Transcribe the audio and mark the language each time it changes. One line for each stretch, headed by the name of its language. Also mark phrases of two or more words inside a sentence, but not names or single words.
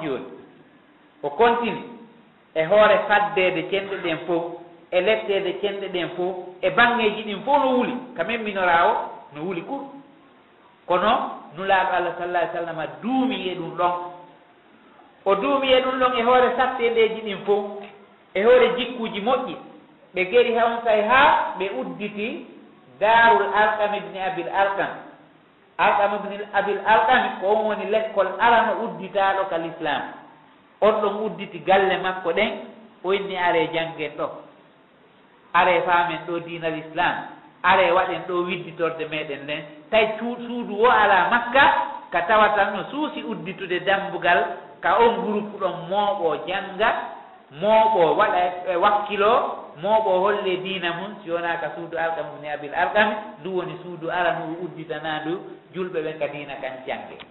Fula: jooni o continue e hoore faddeede cenɗe ɗen fof e letteede cenɗe ɗen fof e bangeeji ɗin fof no wuli ka men minora o no wuli kur kono nulaaɗo Allah
Arabic: صلى الله عليه وسلم
Fula: duumi e ɗum ɗon o duumi e ɗum ɗon e hoore satteedeji ɗin fof e hoore jikkuuji moƴƴi ɓe geri on say haa ɓe udditi Daarul Arqam ibn Abil Arqam Arqam ibn Abil Arqam ko on woni lekkol arano udditaaɗo ka l'islam on ɗon udditi galle makko ɗen o inni are janggen ɗo are faamen ɗo diinal islam are waɗen ɗo widditorde meɗen nden tawi suudu o ala makka ka tawatan no suusi udditude dambugal ka on groupe ɗon mooɓo janga mooɓo waɗa wakkilo mooɓo holle diina mum si wona ka suudu alkami ni abil alkami ndu woni suudu aranu udditanandu julɓe ɓen ka diina kan jange